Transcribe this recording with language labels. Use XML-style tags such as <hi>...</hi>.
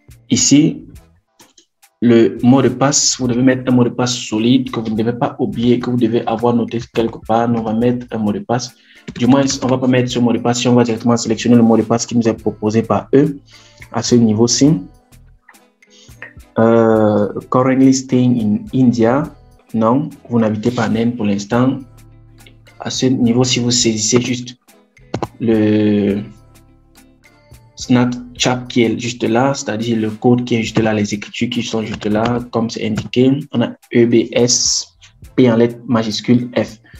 <fr>Ici, le mot de passe, vous devez mettre un mot de passe solide que vous ne devez pas oublier, que vous devez avoir noté quelque part. Nous, on va mettre un mot de passe. Du moins, on ne va pas mettre ce mot de passe si on va directement sélectionner le mot de passe qui nous est proposé par eux à ce niveau-ci.</fr> <en>Currently staying in India.</en> <fr>Non, vous n'habitez pas en Inde pour l'instant. À ce niveau, si vous saisissez juste le Snapchat qui est juste là, c'est-à-dire le code qui est juste là, les écritures qui sont juste là, comme c'est indiqué, on a EBS, P en lettres majuscules F.</fr>